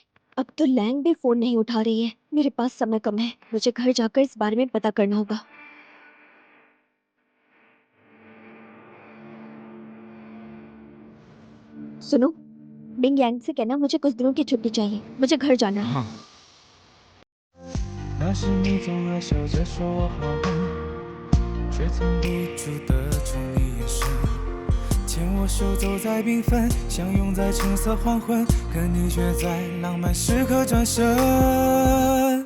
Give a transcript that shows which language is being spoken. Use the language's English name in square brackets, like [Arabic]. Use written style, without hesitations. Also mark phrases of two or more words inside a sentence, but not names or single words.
[Hindi] अब तो लैंग भी फोन नहीं उठा रही है। मेरे पास समय कम है, मुझे घर जाकर इस बारे में पता करना होगा। सुनो, बिंग यांग से कहना मुझे कुछ दिनों की छुट्टी चाहिए, मुझे घर जाना है। हाँ। [Chinese] 那时你总爱笑着说我好笨，却藏不住的宠溺眼神，牵我手走在缤纷，相拥在橙色黄昏，可你却在浪漫时刻转身。